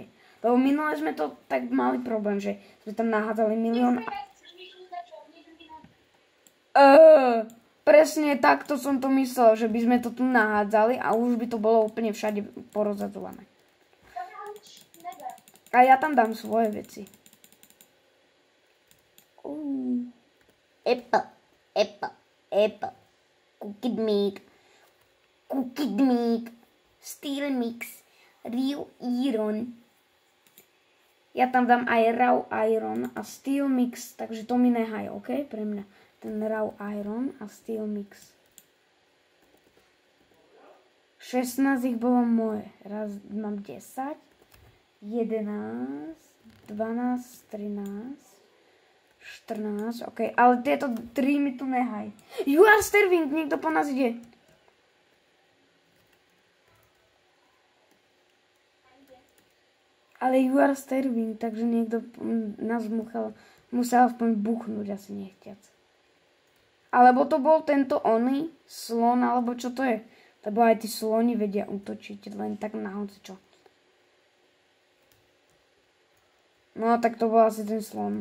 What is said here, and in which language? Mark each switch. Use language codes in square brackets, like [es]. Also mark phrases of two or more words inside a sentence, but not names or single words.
[sk] Lebo minule sme to tak mali problém, že sme tam nahádzali milión. Presne takto som to myslel, že by sme to tu nahádzali a už by to bolo úplne všade porozadzované. A ja tam dám svoje veci. Apple. [en] Cookie meat, steel mix, real iron. [sk] Ja tam dám aj [en] raw iron [sk] a [en] steel mix, [sk] takže to mi nehaj, ok? Pre mňa. Ten [en] raw iron [sk] a [en] steel mix. [sk] 16 ich bolo moje. Raz mám 10, 11, 12, 13, 14, ok. Ale tieto 3 mi tu nehaj. [en] You are starving, [sk] niekto po nás ide. [en] Ale you are starving, [sk] takže niekto nás musel aspoň buchnúť, asi nechtiac. Alebo to bol tento oný slon, alebo čo to je? Lebo aj tí sloni vedia útočiť, len tak na hocičo. No tak to bol asi ten slon.